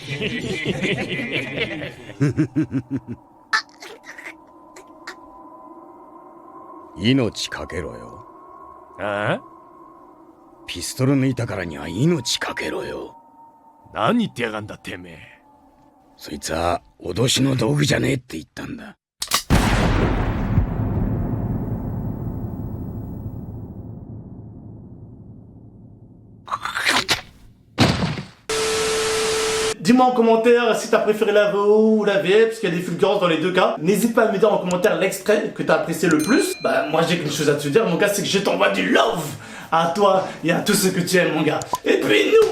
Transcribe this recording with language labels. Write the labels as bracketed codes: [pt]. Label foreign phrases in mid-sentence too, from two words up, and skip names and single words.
[ja] 命かけろよ。ああ？ピストル抜いたからには命かけろよ。何言ってやがんだてめえ。そいつは脅しの道具じゃねえって言ったんだ。 [fr] Dis-moi en commentaire si t'as préféré la VO ou la VF, parce qu'il y a des fulgurances dans les deux cas. N'hésite pas à me dire en commentaire l'extrait que t'as apprécié le plus. Bah moi j'ai quelque chose à te dire mon gars, c'est que je t'envoie du love à toi et à tous ceux que tu aimes mon gars.